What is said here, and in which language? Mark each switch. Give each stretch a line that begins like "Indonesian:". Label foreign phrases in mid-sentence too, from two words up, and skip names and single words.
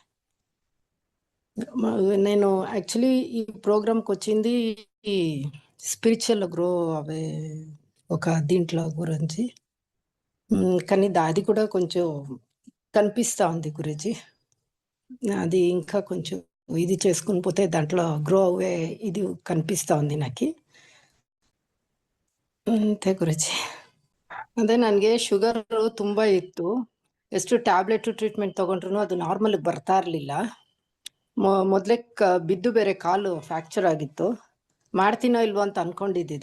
Telugu: నేను యాక్చువల్లీ ఈ ప్రోగ్రామ్కి వచ్చింది ఈ
English: spiritual grow
Telugu: అవే ఒక దీంట్లో గురించి. కానీ అది కూడా కొంచెం కనిపిస్తూ ఉంది గురూజీ. అది ఇంకా కొంచెం ఇది చేసుకుని పోతే దాంట్లో గ్రో అవే ఇది కనిపిస్తూ ఉంది నాకు.
Kannada: ಅಂತೆ ಗುರುಜಿ. ಅದೇ ನನಗೆ ಶುಗರ್ ತುಂಬಾ ಇತ್ತು. ಎಷ್ಟು
English: tablet treatment
Kannada: ತಗೊಂಡ್ರು ಅದು ನಾರ್ಮಲ್ಗೆ ಬರ್ತಾ ಇರಲಿಲ್ಲ. ಮೊದಲೇ ಬಿದ್ದು ಬೇರೆ ಕಾಲು ಫ್ರ್ಯಾಕ್ಚರ್ ಆಗಿತ್ತು. ಮಾಡ್ತೀನೋ ಇಲ್ವೋ ಅಂತ ಅನ್ಕೊಂಡಿದ್ದಿದೆ.